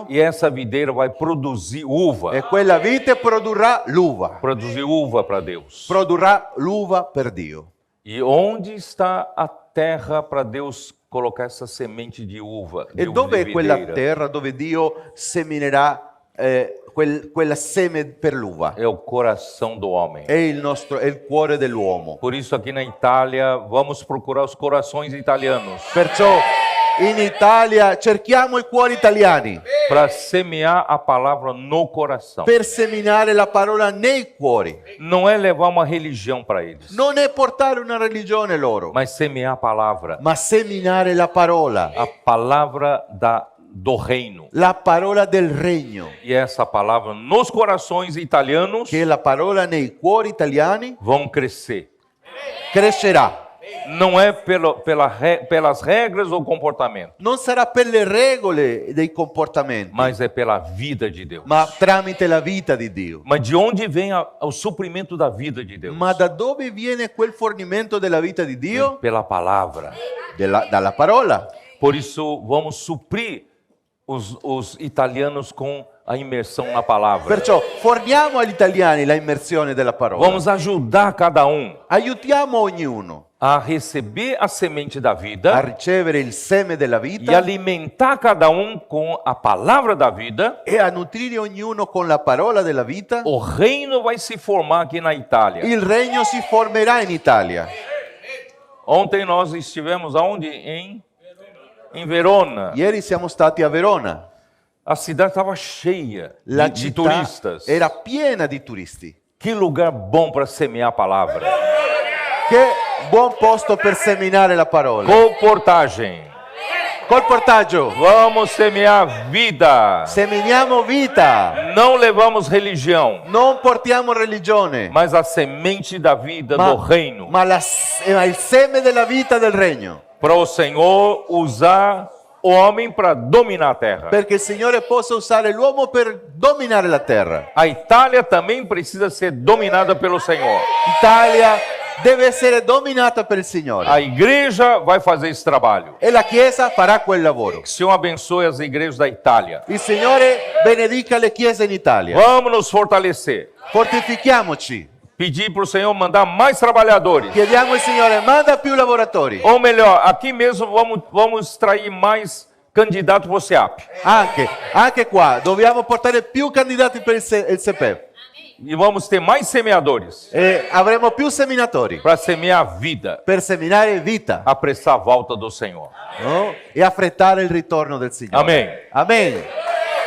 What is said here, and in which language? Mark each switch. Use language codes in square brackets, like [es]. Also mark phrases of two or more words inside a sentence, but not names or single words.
[pt] E essa videira vai produzir uva. [it] e quella vite produrrà l'uva. [pt] Produzir uva para Deus. [it] Produrrà l'uva per Dio. [pt] E onde está a terra para Deus colocar essa semente de uva? [it] E de dove è quella [pt] videira? [it] terra dove Dio seminerà quella seme per l'uva? [pt] É o coração do homem. [it] È il cuore dell'uomo. [pt] Por isso aqui na Itália, vamos procurar os corações italianos [it] Perciò in Italia cerchiamo i cuori italiani [pt] para semear a palavra no coração. [it] per seminare la parola nei cuori. [pt] Não é levar uma religião para eles, [it] Non è portare una religione loro, [pt] mas semear a palavra [it] ma seminare la parola [pt] do reino. [it] la parola del regno, [pt] E essa palavra nos corações italianos [it] che è la parola nei cuori italiani [pt] vão crescer. [it] crescerà. [pt] Não é pelas regras ou comportamento, [it] Non sarà per le regole dei comportamenti, [pt] mas é pela vida de Deus. [it] ma tramite la vita di Dio. [pt] Mas de onde vem o suprimento da vida de Deus? [it] Ma da dove viene quel fornimento della vita di Dio? [pt] Pela palavra. [it] Dalla parola. [pt] Por isso, vamos suprir os italianos com a imersão na palavra. [it] Perciò forniamo agli italiani la immersione della parola. [pt] Vamos ajudar cada [it] Aiutiamo ognuno [pt] a receber a semente da [it] a [pt] vida [it] ricevere il seme della [pt] e [it] vita [pt] alimentar cada com a palavra da vida. [it] e a nutrire ognuno con la parola della vita. [pt] O reino vai se formar aqui na Itália. [it] Il regno si formerà in Italia. [pt] Ontem nós estivemos aonde? Em Verona. [it] Ieri siamo stati a Verona. [pt] A cidade estava cheia [it] La [pt] de [it] città [pt] turistas. [it] era piena di turisti. [pt] Que lugar bom para semear a palavra. [it] Che buon posto per seminare la parola. [pt] Comportagem. [it] Col portaggio [pt] Vamos semear vida. [it] seminiamo vita. [pt] Não levamos religião, [it] Non portiamo religione, [pt] mas a semente da vida do reino. [it] ma il seme della vita del regno. [pt] Para o Senhor usar o homem para dominar a terra. [it] Perché il Signore possa usare l'uomo per dominare la terra. [pt] A Itália também precisa ser dominada pelo Senhor. [it] Italia deve essere dominata per il Signore. [pt] A igreja vai fazer esse trabalho. [it] E la Chiesa farà quel lavoro. [pt] Que o Senhor abençoe as igrejas da Itália. [it] Il Signore benedica le chiese in Italia. [pt] Vamos nos fortalecer. [it] Fortifichiamoci. [pt] Pedir para o Senhor mandar mais trabalhadores. [it] Chiediamo al Signore, manda più lavoratori. [pt] Ou melhor, aqui mesmo vamos extrair mais candidatos para o SEAP. [it] Anche qua, dobbiamo portare più candidati per il SEPEF. [pt] E vamos ter mais semeadores [it] E avremo più seminatori [pt] para semear a vida, [it] per seminare vita, [pt] apressar a volta do Senhor. [it] no? E affrettare il ritorno del Signore. [pt] Amém. [it] Amen.